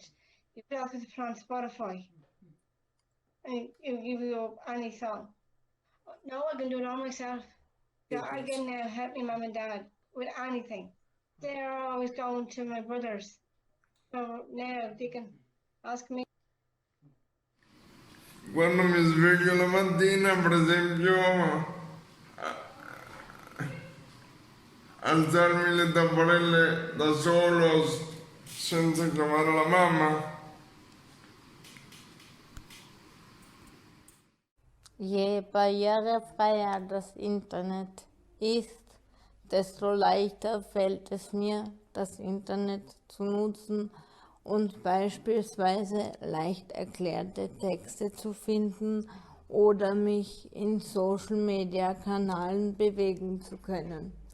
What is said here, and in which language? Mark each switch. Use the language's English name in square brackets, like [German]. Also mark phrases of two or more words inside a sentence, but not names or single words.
[English] You put it on Spotify, and it'll give you any song. Now I can do it all myself. Yeah, I can now help my mum and dad with anything. They're always going to my brothers, so now they can ask me. [Italian] Quando mi sveglio la mattina, per esempio, alzarmi le tapparelle da solo senza chiamare la mamma. [German] Je barrierefreier das Internet ist, desto leichter fällt es mir, das Internet zu nutzen und beispielsweise leicht erklärte Texte zu finden oder mich in Social-Media-Kanälen bewegen zu können.